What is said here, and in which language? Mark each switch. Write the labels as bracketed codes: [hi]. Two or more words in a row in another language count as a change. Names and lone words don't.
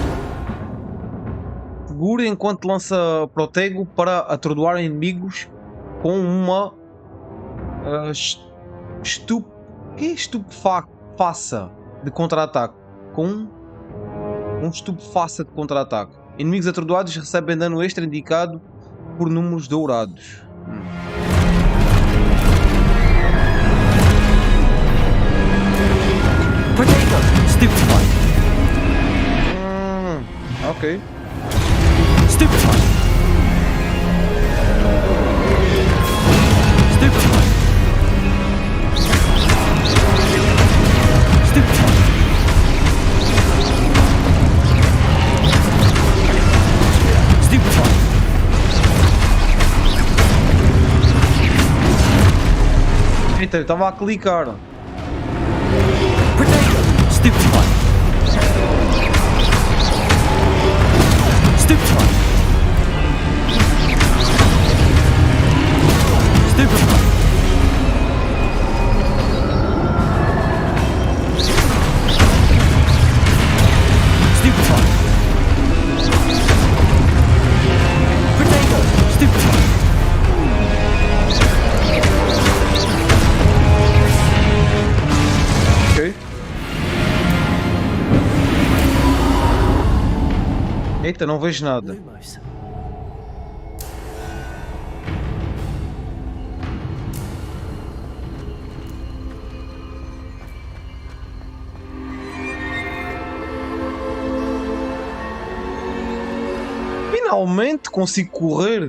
[pt] Enquanto lança protego para atordoar inimigos com uma estupefaça de contra-ataque. Com um estupefaça de contra-ataque. Inimigos atordoados recebem dano extra indicado por números dourados. Potato! Stupefy! Ok. Stupefy! Stupefy! Stupefy! Stupefy! Eita, eu estava a clicar. Potato! Stupefy! Stupefy! Stupefy! Stupefy! Potato! Stupefy! Ok. Eita, não vejo nada. Lumos. Finalmente consigo correr.